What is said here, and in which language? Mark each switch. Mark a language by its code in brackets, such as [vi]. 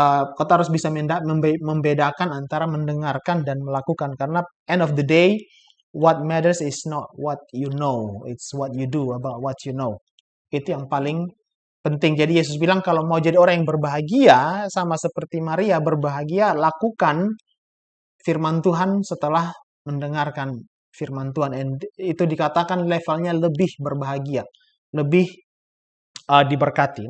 [id] Kita harus bisa membedakan antara mendengarkan dan melakukan. Karena [en] end of the day, what matters is not what you know. It's what you do about what you know. [id] Itu yang paling penting. Jadi Yesus bilang kalau mau jadi orang yang berbahagia, sama seperti Maria berbahagia, lakukan firman Tuhan setelah mendengarkan firman Tuhan. And itu dikatakan levelnya lebih berbahagia, lebih diberkati.